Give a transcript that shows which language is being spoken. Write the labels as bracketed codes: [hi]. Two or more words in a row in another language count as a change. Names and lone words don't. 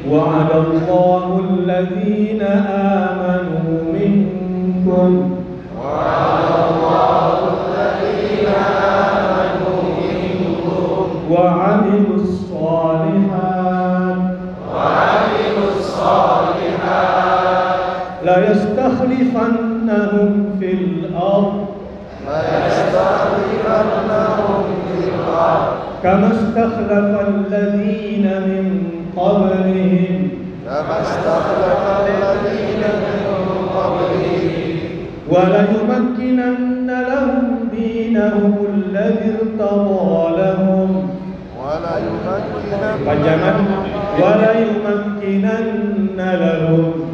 [ar] وعد الله الذين آمنوا منكم. وعد الله الذين آمنوا منكم. وعملوا الصالحات. وعملوا الصالحات. ليستخلفنهم في الأرض. ليستخلفنهم في الأرض. كما استخلف الذين من قبلهم. كما استخلف الذين من قبلهم. وليمكنن لهم دينهم الذي ارتضى لهم. وليمكنن. Panjangan. وليمكنن لهم.